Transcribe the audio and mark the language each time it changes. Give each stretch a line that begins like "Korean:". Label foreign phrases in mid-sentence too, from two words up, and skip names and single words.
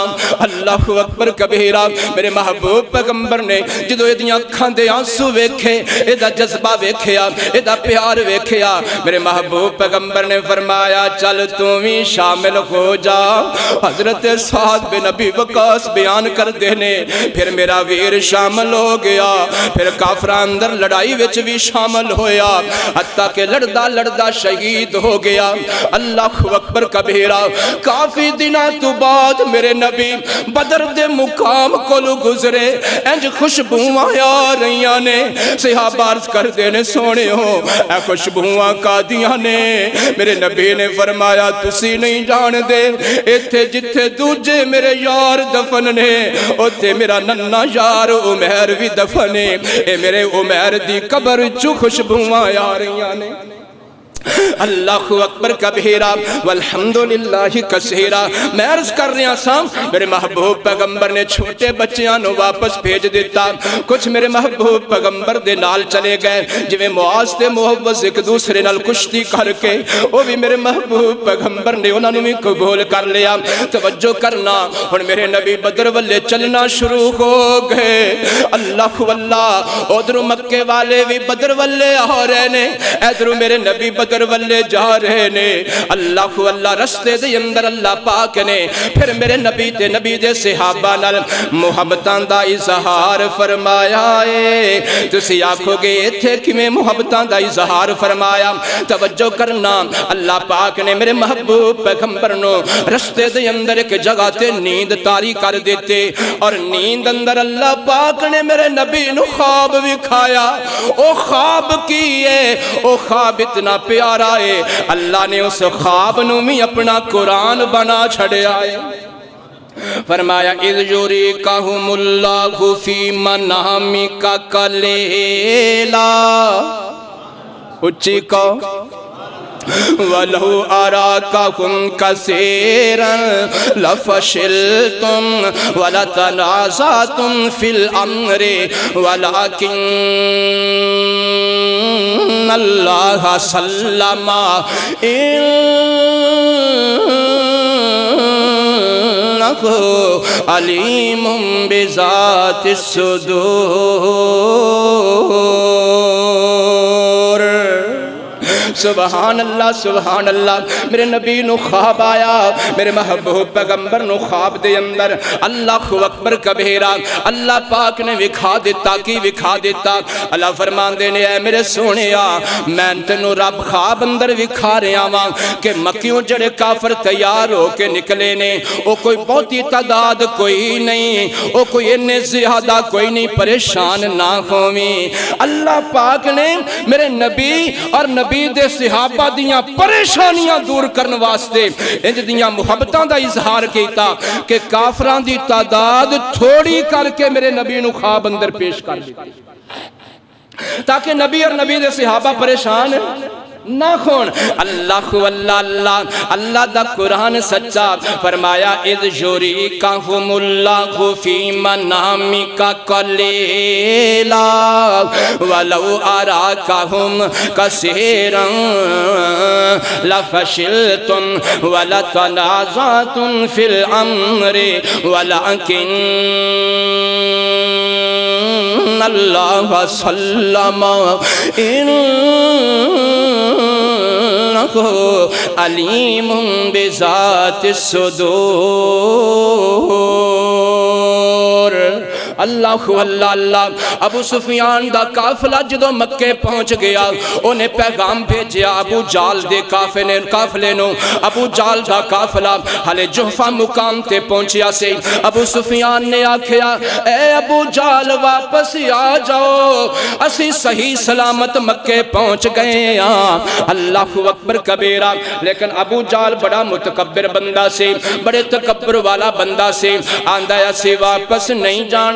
Arabic: اللہ اکبر کبیرہ۔
Punjabi: میرے محبوب پیغمبر نے جدو ایدیاں اکھاں دے آنسو ویکھے، ایدا جذبہ ویکھیا، ایدا پیار ویکھیا، میرے محبوب پیغمبر نے فرمایا چل تو بھی شامل ہو جا۔ حضرت سعد بن ابی وقاص بیان کر دینے پھر میرا ویر شامل ہو گیا، پھر کافراں اندر لڑائی وچ بھی شامل ہویا، حتیٰ کہ لڑدا لڑدا شہید ہو گیا۔
Arabic: اللہ اکبر کبیرہ۔
Punjabi: کافی دنہ تو بعد میرے نبی بدر دے مقام کو گزرے، انج خوشبوواں آ رہیاں نے، صحابہ عرض کر دینے سونے ہو اے خوشبوواں کا دیاں نے۔ میرے نبی نے فرمایا تسی نہیں جان دے ایتھے جتھے دوجے میرے یار دفن نے اوتھے میرا ننہ یار عمیر بھی دفن ہے، اے میرے عمیر دی قبر چو خوشبوواں آ رہیاں نے۔
Arabic: اللہ اکبر کبیرہ والحمدللہ کثیرہ۔
Punjabi: میں عرض کر رہا سام میرے محبوب پیغمبر نے چھوٹے بچیاں نو واپس بھیج دیتا، کچھ میرے محبوب پیغمبر دے نال چلے گئے، جویں معاذ تے محوذ ایک دوسرے نال کشتی کر کے وہ بھی میرے محبوب پیغمبر نے انہوں نے بھی قبول کر لیا۔ توجہ کرنا اور میرے نبی بدر والے چلنا شروع ہو گئے۔ اللہ واللہ ادھر مکے والے بھی بدر والے آ رہے نے، ادھر میرے نبی بدر والے جا رہے نے۔ اللہ اللہ رستے دے اندر اللہ پاک نے پھر میرے نبی تے نبی دے صحابہ نال محبتاں دا اظہار فرمایا ہے۔ تسی آکھو گے ایتھے کیویں محبتاں دا اظہار فرمایا؟ توجہ کرنا اللہ پاک نے میرے محبوب پیغمبر نو رستے دے اندر ایک جگہ تے نیند طاری کر دیتے، اور نیند اندر اللہ پاک نے میرے نبی نو خواب وکھایا۔ او خواب کی ہے، او خواب اتنا پیارا ہے، اللہ نے اس خواب نو بھی اپنا قرآن بنا چھڑیا ہے۔
Arabic: فرمایا اذ یریکہم اللہ فی منامک قلیلا، اچھی کو وَلَوْ أَرَاكَهُمْ كَثِيرًا لَفَشِلْتُمْ وَلَتَنَازَعْتُمْ فِي الْأَمْرِ وَلَكِنَّ اللَّهَ سَلَّمَ إِنَّهُ عَلِيمٌ بِذَاتِ الصُّدُورِ۔ سبحان اللہ سبحان اللہ۔
Punjabi: میرے نبی نو خواب آیا، میرے محبوب پیغمبر نو خواب دے اندر
Arabic: اللہ اکبر کبیرہ
Punjabi: اللہ پاک نے وکھا دیتا کی وکھا دیتا۔ اللہ فرمان دینے اے میرے سونیا میں تینو رب خواب اندر وکھا رہا ہاں کہ مکیوں جڑے کافر تیار ہو کے نکلے نے، او کوئی بہتی تعداد کوئی نہیں، او کوئی انہیں زیادہ کوئی نہیں، پریشان نہ ہوئیں۔ اللہ پاک نے میرے نبی اور نبی دے صحابہ دیاں پریشانیاں دور کرنے واسطے انج دیاں محبتاں دا اظہار کیتا کہ کافران دی تعداد تھوڑی کر کے میرے نبی نو خواب اندر پیش کر دیتی، تاکہ نبی اور نبی دے صحابہ پریشان نہ خون۔ اللہ اللہ اللہ دا قرآن سچا فرمایا
Arabic: اذ یریکہم اللہ فی منامک قلیلا ولو اراکہم کثیرا لفشلتم ولتنازعتم فی الامر ولکن اللہ سلم علیم بذات الصدور۔
Punjabi: اللہ اللہ اللہ ابو سفیان دا قافلہ جدو مکے پہنچ گیا انہیں پیغام بھیجیا ابو جال دے قافلے نو ابو جال دا قافلہ ہلے جوفہ مقام تے پہنچیا سے ابو سفیان نے آکھیا اے ابو جال واپس آ جاؤ اسی صحیح سلامت مکے پہنچ گئے ہیں
Arabic: اللہ اکبر کبیرہ
Punjabi: لیکن ابو جال بڑا متکبر بندہ سے بڑے تکبر والا بندہ سے آندہ اسی واپس نہیں جانا